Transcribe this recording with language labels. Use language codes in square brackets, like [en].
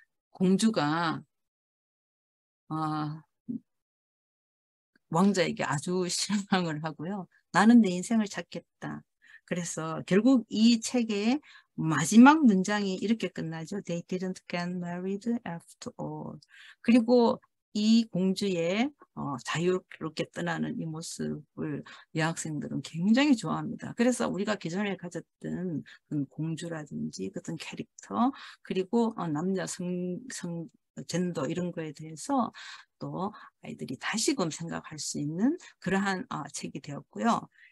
[ko] 공주가 왕자에게 아주 실망을 하고요. 나는 내 인생을 찾겠다. 그래서 결국 이 책의 마지막 문장이 이렇게 끝나죠. [en] They didn't get married after all. [ko] 그리고 이 공주의 자유롭게 떠나는 이 모습을 여학생들은 굉장히 좋아합니다. 그래서 우리가 기존에 가졌던 공주라든지 어떤 캐릭터, 그리고 남자 젠더 이런 거에 대해서 또 아이들이 다시금 생각할 수 있는 그러한 책이 되었고요.